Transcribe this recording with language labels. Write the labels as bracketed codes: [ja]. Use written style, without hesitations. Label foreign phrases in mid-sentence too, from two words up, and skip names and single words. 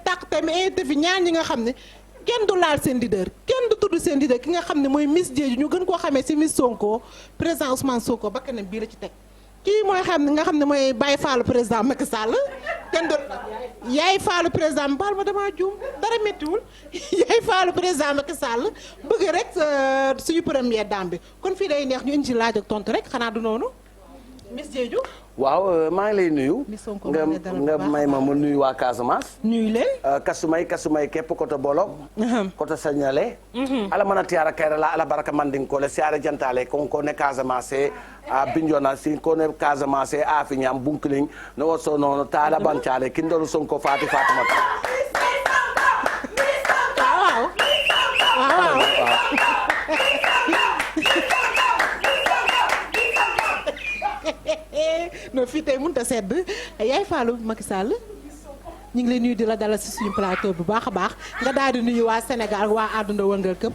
[wo] tàq te mu invité fi ñaar ñi nga xam ne kenn du laal seen leader kenn du tudd seen leader ki nga xam ne mooy Miss Diédhiou ñu gën koo xamee si Miss Sonko président Ousmane Sonko bakkanam bii la ci teg kii mooy nga xam ne mooy Baye Fallou président Macky Sall kenn du yaay Fallou président baal ma damaa juum dara méttiwul yaay Fallou président Macky Sall bëgg rek suñu [fr] première dame [wo] bi kon fii day neex ñu indi ci laaj ak tontu rek xanaa du noonu Miss Diédhiou waaw maa ngi lay nuyu nga may ma nuyu waa Casamance nuyu leen [man] kasumay képp koto bolok koto sañale ala mana tiara kayra la ala baraka mandin ko le siare jantale ko ne Casamance a Bignona si ko ne Casamance a fi ñam bunkiling no woso nono taala bancale kindolu Sonko Fatimata waaw [wo] non fii tey mënut a sedd yaay Fallou Macky Sall ñu ngi lay nuyu di la dalal si suñu plateau bu baax a baax nga daal di nuyu waa Sénégal waa àdduna wëngal këpp.